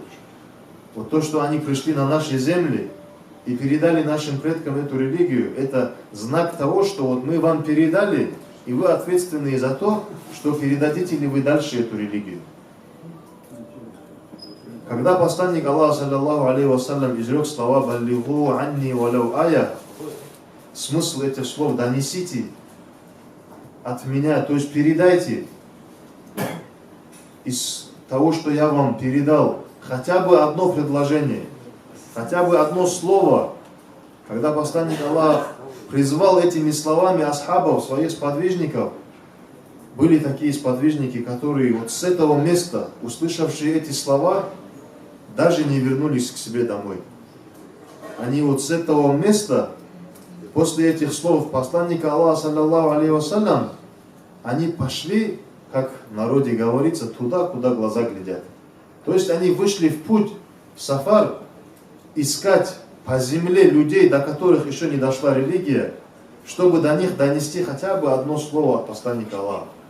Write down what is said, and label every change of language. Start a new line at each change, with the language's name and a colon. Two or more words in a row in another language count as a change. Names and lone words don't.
Russian: Вот то, что они пришли на наши земли и передали нашим предкам эту религию, это знак того, что вот мы вам передали, и вы ответственны за то, что передадите ли вы дальше эту религию. Когда посланник Аллаха,
Arabic: صلى الله عليه وسلم,
Russian: изрек слова
Arabic: «بلغوا عني ولو آية»,
Russian: смысл этих слов «донесите от меня», то есть передайте из того, что я вам передал, хотя бы одно предложение, хотя бы одно слово. Когда посланник Аллаха призвал этими словами асхабов, своих сподвижников, были такие сподвижники, которые вот с этого места, услышавшие эти слова, даже не вернулись к себе домой. Они вот с этого места, после этих слов посланника Аллаха,
Arabic: صلى الله عليه وسلم,
Russian: они пошли, как в народе говорится, туда, куда глаза глядят. То есть они вышли в путь, в сафар, искать по земле людей, до которых еще не дошла религия, чтобы до них донести хотя бы одно слово от посланника Аллаха.